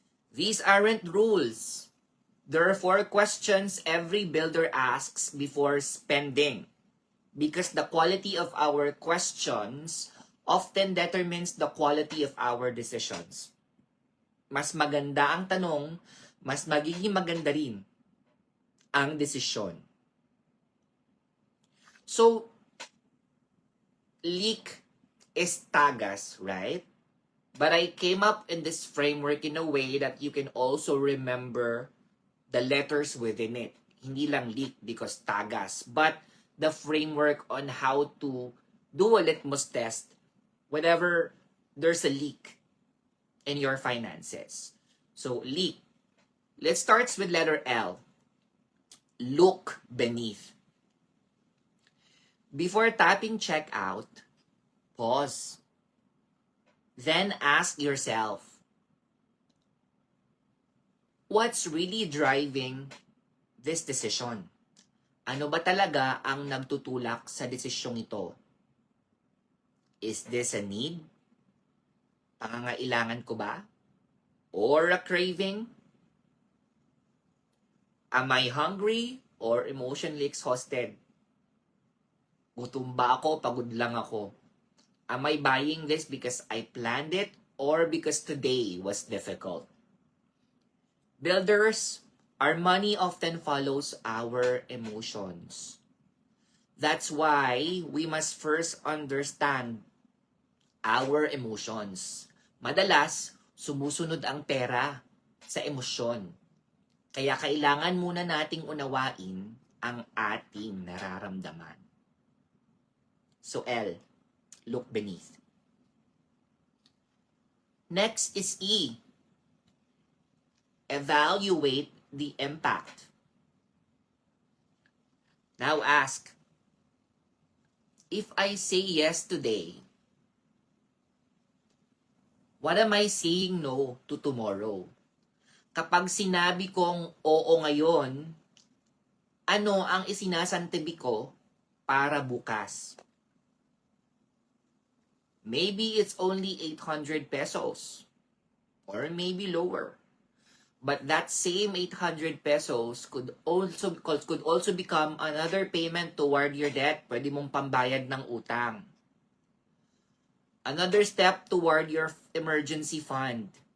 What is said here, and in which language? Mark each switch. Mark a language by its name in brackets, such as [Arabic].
[English] These aren't rules. There are 4 questions every builder asks before spending, because the quality of our questions often determines the quality of our decisions. [Filipino] Mas maganda ang tanong, mas magiging maganda rin ang desisyon. [English] So, leak is tagas, right? But I came up in this framework in a way that you can also remember the letters within it. [Filipino] Hindi lang [English] leak because tagas, but the framework on how to do a litmus test whenever there's a leak in your finances. So, leak. Let's start with letter L. Look beneath. Before tapping checkout, pause. Then ask yourself, what's really driving this decision? [Filipino] Ano ba talaga ang nagtutulak sa desisyong ito? [English] Is this a need? [Filipino] Pangangailangan ko ba? [English] Or a craving? Am I hungry or emotionally exhausted? [Filipino] Gutom ba ako? Pagod lang ako. [English] Am I buying this because I planned it or because today was difficult? Builders, our money often follows our emotions. That's why we must first understand our emotions. [Filipino] Madalas, sumusunod ang pera sa emosyon. Kaya kailangan muna nating unawain ang ating nararamdaman. [English] So L, look beneath. Next is E. Evaluate the impact. Now ask, if I say yes today, what am I saying no to tomorrow? [Filipino] Kapag sinabi kong oo ngayon, ano ang isinasantabi ko para bukas? [English] Maybe it's only 800 pesos or maybe lower. But that same 800 pesos could also become another payment toward your debt. [Filipino] Pwede mong pambayad ng utang. [English] Another step toward your emergency fund.